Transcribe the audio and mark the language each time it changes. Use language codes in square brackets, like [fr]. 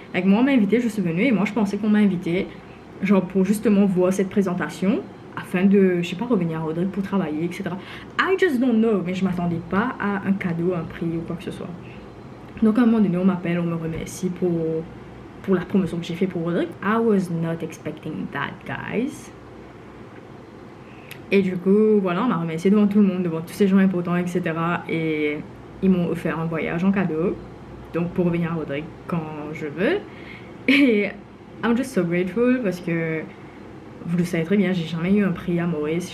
[fr] Avec moi, on m'a invité, je suis venue et moi, je pensais qu'on m'a invité genre pour justement voir cette présentation afin de, je sais pas, revenir à Rodrigue pour travailler, etc. [en] I just don't know. [fr] Mais je ne m'attendais pas à un cadeau, un prix ou quoi que ce soit. Donc à un moment donné, on m'appelle, on me remercie pour la promotion que j'ai fait pour Rodrigue. [en] I was not expecting that, guys. [fr] Et du coup, voilà, on m'a remercié devant tout le monde, devant tous ces gens importants, etc. Et ils m'ont offert un voyage en cadeau, donc pour revenir à Rodrigue quand je veux. Et [en] I'm just so grateful [fr] parce que vous le savez très bien, j'ai jamais eu un prix à Maurice.